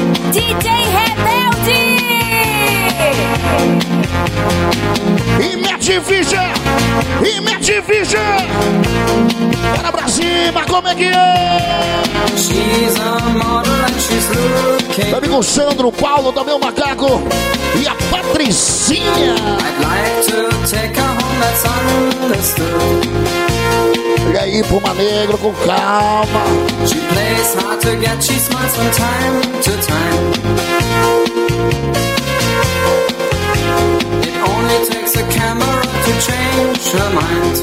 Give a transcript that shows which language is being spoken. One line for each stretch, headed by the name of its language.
Portuguese: DJ Rebelde! E mete ficha! E mete ficha! Bora pra cima, como é que é?
English: She's a model and she's looking.
Portuguese: Meu amigo Sandro, Paulo, também o Macaco e a Patricinha.
English: I'd like to take her home, that's understood.
Portuguese: E aí, Puma Negro, com calma.
English: She plays hard to get, she smiles from time to time. It only takes a camera to change her mind.